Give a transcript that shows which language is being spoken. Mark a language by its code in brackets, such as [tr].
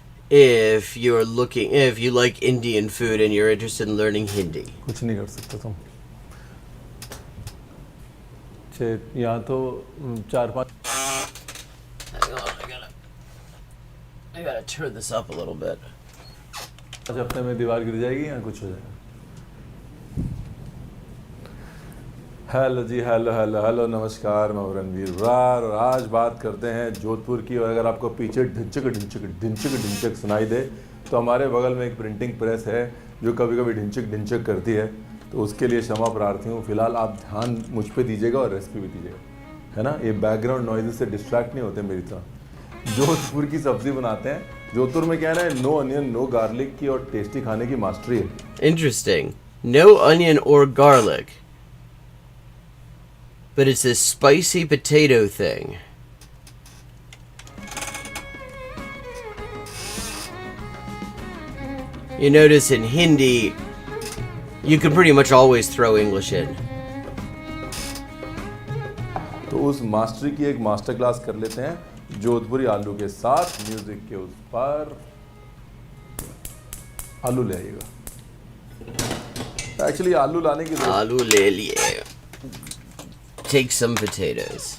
[en] If you like Indian food and you're interested in learning Hindi. [hi] कुछ नहीं कर सकते तुम. यहाँ तो 4-5. [en] Hang on, I gotta turn this up a little bit. [hi] 5 हफ्ते में दीवार गिर जाएगी या कुछ हो जाएगा. हेलो जी, हेलो नमस्कार, मैं रणवीर ब्रार और आज बात करते हैं जोधपुर की. और अगर आपको पीछे ढिंचक सुनाई दे तो हमारे बगल में एक प्रिंटिंग प्रेस है जो कभी कभी ढिंचक करती है, तो उसके लिए क्षमा प्रार्थी हूँ. फिलहाल आप ध्यान मुझ पे दीजिएगा और रेसिपी भी दीजिएगा, है ना. ये बैकग्राउंड नॉइज़ से डिस्ट्रैक्ट नहीं होते मेरी तरह. जोधपुर की सब्जी बनाते हैं. जोधपुर में क्या है, [en] no onion no garlic [hi] की और टेस्टी खाने की मास्टरी है. [en] Interesting. No onion or garlic. But it's this spicy potato thing. You notice in Hindi, you can pretty much always throw English in. [hi] तो उस मास्टरी की एक मास्टर क्लास कर लेते हैं जोधपुरी आलू के साथ. म्यूजिक के उस पर आलू ले आइएगा. एक्चुअली आलू लाने की आलू ले लिए. [en] Take some potatoes.